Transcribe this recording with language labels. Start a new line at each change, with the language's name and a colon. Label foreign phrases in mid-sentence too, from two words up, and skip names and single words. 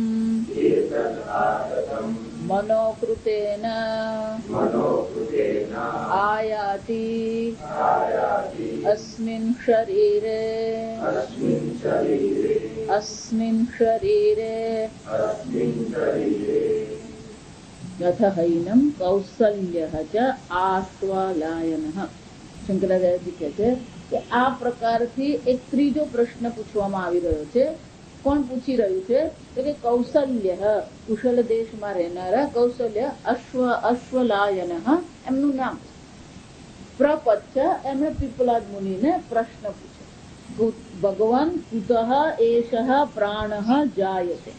Sanskrit: मनोकृतेन आयाति अस्मिन् शरीरे यथ हैनं कौसल्यः च आश्वालायनः.
Gujarati: શંકરાચાર્યજી કહે છે કે આ પ્રકારથી એક ત્રીજો પ્રશ્ન પૂછવામાં આવી રહ્યો છે. કોણ પૂછી રહ્યું છે? તો કે કૌસલ્ય, કુશલ દેશમાં રહેનારા કૌસલ્ય અશ્વલાયન એમનું નામ. પ્રપચ્છ એમણે પીપલાદ મુનિને પ્રશ્ન પૂછ્યો,
Sanskrit: ભગવાન કુતઃ એષઃ પ્રાણઃ જાયતે.